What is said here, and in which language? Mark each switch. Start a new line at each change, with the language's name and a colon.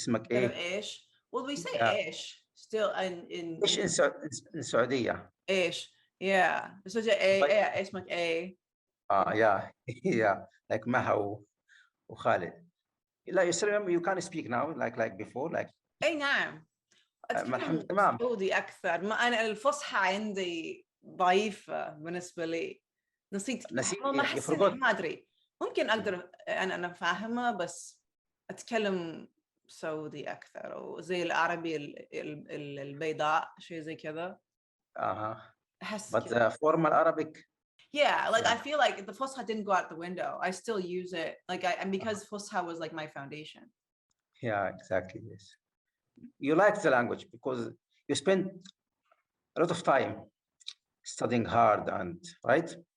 English: ish. Well, we say ish still in ish in Saudi. Ish, yeah. So
Arabic: اسمك
English: A. Yeah, like Maha و Khalid. لا, you still remember you can't speak now like before, like.
Arabic: اي نعم. اتكلم سعودي اكثر. ما انا الفصحى عندي ضعيفة بالنسبة لي. نسيت والله احس ما ادري. ممكن اقدر انا فاهمة بس اتكلم سعودي اكثر وزي العربي البيضاء شيء زي كذا.
English: But the formal Arabic. Yeah, like I feel like the Fusha didn't go out the window. I still use it. Like and because Fusha was like my foundation. Yeah, exactly. Yes. You like the language because you spend a lot of time studying hard and right.